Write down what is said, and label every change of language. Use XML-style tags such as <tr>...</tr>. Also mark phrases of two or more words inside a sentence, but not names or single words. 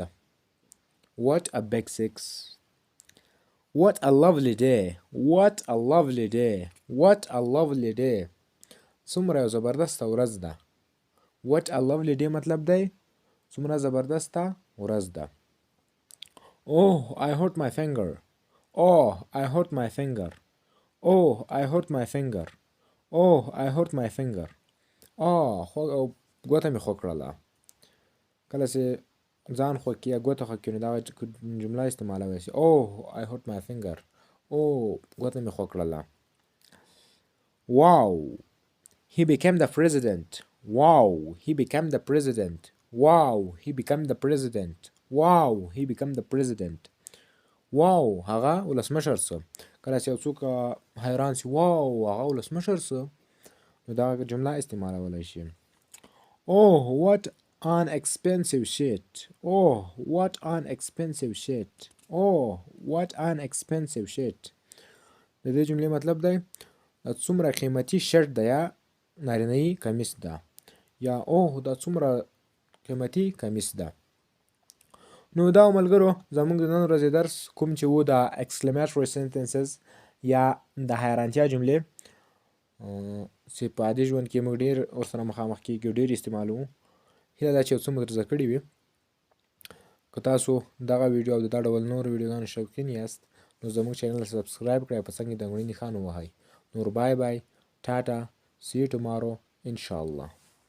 <en>what a big six what a lovely day what a lovely day what a lovely day</en> <ps>څومره یو زبردسته ورځ ده.</ps> <en>what a lovely day</en> <ps>مطلب دی څومره زبردسته ورځ ده.</ps> <en>oh I hurt my finger oh I hurt my finger oh I hurt my finger oh I hurt my finger</en> <ps>ګوته مې خو کړله. کله چې ځان خوږ کړي یا ګوته خوږ کړي نو دغه جمله استعمالولی شي</ps> <en>oh I hurt my finger</en> <ps>ګوته مې خو کړله.</ps> <en>wow he became the president wow he became the president wow he became the president wow he became the president wow</en> <ps>هغه ولسمشر سو. کله چې یو څوک حیران سي wow هغه ولسمشر سو نو دا جمله استعمالولی شي.</ps> <en>oh what an expensive shit oh what an expensive shit oh what an expensive shit</en> <ps>د دې جملې مطلب دی څومره قیمتي شرط ده یا نارینه‌یي کمیس ده یا اوه دا څومره قیمتي کمیس ده. نو دا ملګرو زموږ د نن ورځې درس کوم چې و د</ps> <en>exclamatory sentences</en> <ps>یا د حیرانتیا جملې چې په عادي ژوند کې موږ ډېر ورسره مخامخ کېږو، ډېر استعمالوو. هیله ده چې یو څه مو در زده کړي وي. که تاسو دغه ویډیو او د دا ډول نورو ویډیوګانو شوقین یاست نو زموږ چینل سبسکرایب کړئ او په څنګ کې د غوړي نښان ووهئ. نور</ps> <en>bye bye</en> <ps>ټاټا</ps> <en>see you tomorrow</en> <ps>inshallah.</ps>